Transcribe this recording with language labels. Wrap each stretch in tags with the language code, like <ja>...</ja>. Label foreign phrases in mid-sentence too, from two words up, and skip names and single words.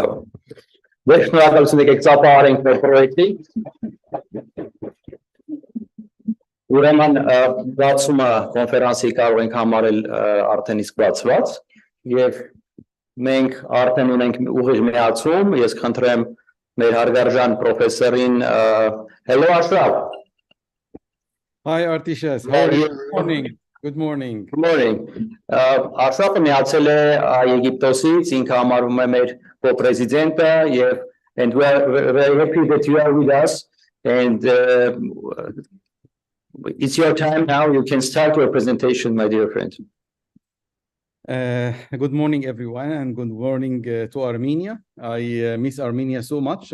<hy>Շնորհակալություն եկեք ծափահարենք մեր պրոյեկտի։ Ուրեմն բացումը կոնֆերանսի կարող ենք համարել արդեն իսկ բացված եւ մենք արդեն ունենք ուղիղ միացում, ես խնդրեմ մեր հարգարժան պրոֆեսորին Hello Ashraf.</hy> <en>Hi Artishes, how are you? Good morning. Good morning. Good morning.</en> <hy>Ashraf-ը միացել է Եգիպտոսից, ինքը համարվում է մեր կոպրեզիդենտը եւ</hy> <en>and we are very happy that you are with us and it's your time now. You can start your presentation, my dear friend. Good morning, everyone, and good morning to Armenia. I miss Armenia so much.</en>